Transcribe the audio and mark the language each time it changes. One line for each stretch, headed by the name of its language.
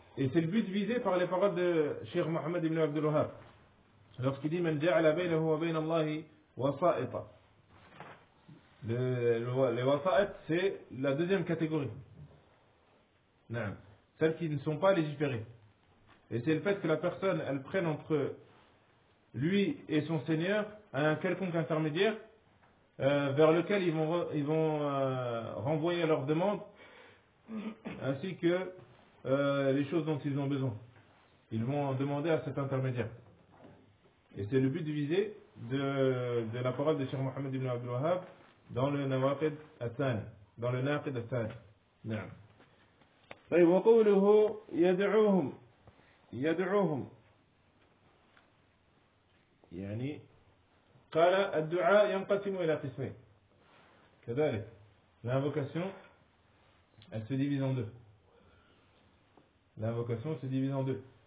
French: Et c'est le but visé par les paroles de Cheikh Mohamed ibn Abdul Wahhab. Lorsqu'il dit
Arabic: من جعل بينه وبين الله وصائط.
French: Les وصائط, c'est la deuxième catégorie. Non. Celles qui ne sont pas légiférées. Et c'est le fait que la personne, elle prenne entre lui et son Seigneur un quelconque intermédiaire vers lequel ils vont renvoyer leurs demandes ainsi que les choses dont ils ont besoin. Ils vont demander à cet intermédiaire. Et c'est le but visé de la parole de Cheikh Mohamed ibn Abdul Wahhab dans le Nawaqid al-Thani, dans le Naqid al-Thani.
Arabic: Naam. طيب وقوله يدعوهم يعني قال الدعاء ينقسم الى قسمين.
French: كذلك l'invocation elle se divise en deux. L'invocation se divise en deux.